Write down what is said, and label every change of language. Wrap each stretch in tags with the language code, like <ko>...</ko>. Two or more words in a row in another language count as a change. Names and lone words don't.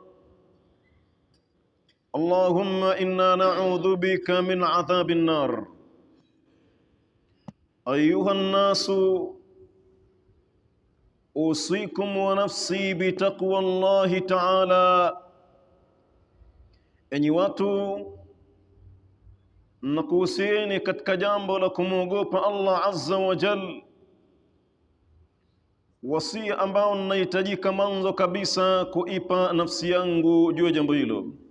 <ar>اللهم إنا نعوذ بك من عذاب النار. أيها الناس أوصيكم ونفسي بتقوى الله تعالى.</ar> <sw>Enyi watu, nakuhusieni katika jambo la kumwogopa Allah</sw> <ar>عز وجل,</ar> <sw>wasia ambao ninahitajika mwanzo kabisa kuipa nafsi yangu juu ya jambo hilo.</sw>